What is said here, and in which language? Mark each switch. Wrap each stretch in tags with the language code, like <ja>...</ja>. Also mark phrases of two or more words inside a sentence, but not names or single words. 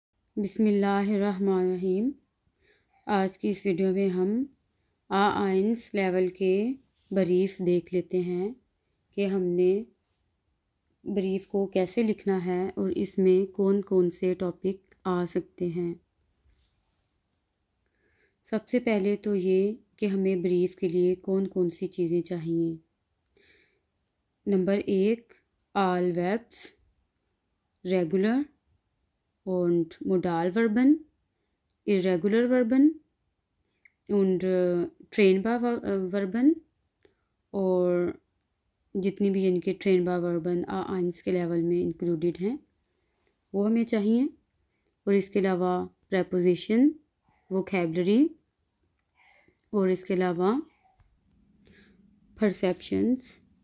<hi>बिस्मिल्लाहिर्रहमानिर्रहीम। आज की इस वीडियो में हम A1 लेवल के ब्रीफ देख लेते हैं कि हमने ब्रीफ को कैसे लिखना है और इसमें कौन कौन से टॉपिक आ सकते हैं। सबसे पहले तो ये कि हमें ब्रीफ के लिए कौन कौन सी चीज़ें चाहिए। नंबर 1,</hi> <en>all verbs, regular</en> <de>und Modalverben, irregular Verben und trainbar Verben</de> <hi>और जितनी भी इनके</hi> <de>trainbar Verben</de> <hi>A1 के लेवल में इंक्लूडेड हैं वो हमें चाहिए। और इसके अलावा</hi> <en>preposition, vocabulary</en> <hi>और इसके अलावा perceptions।</hi>